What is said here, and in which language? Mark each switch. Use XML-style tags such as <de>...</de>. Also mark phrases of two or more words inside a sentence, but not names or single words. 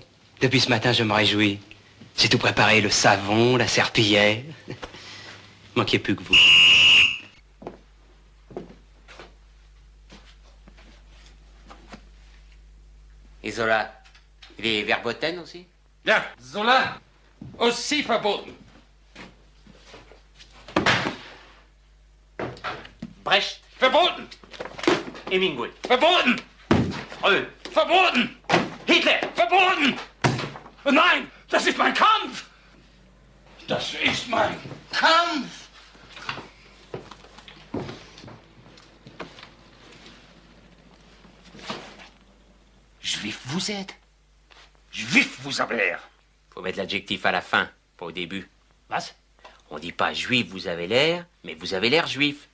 <fr>Depuis ce matin, je me réjouis. J'ai tout préparé, le savon, la serpillière. Manquait plus que vous. Et Zola, il est verboten aussi?</fr> <de>Ja, Zola aussi verboten. Brecht, Verboten! Hemingway, Verboten! Freud, Verboten! Hitler! Verboten! Nein, das ist mein Kampf! Das ist mein Kampf!</de> <fr>Juif vous êtes? Juif vous avez l'air! Faut mettre l'adjectif à la fin, pas au début.</fr> <de>Was?</de> <fr>On dit pas juif vous avez l'air, mais vous avez l'air juif.</fr>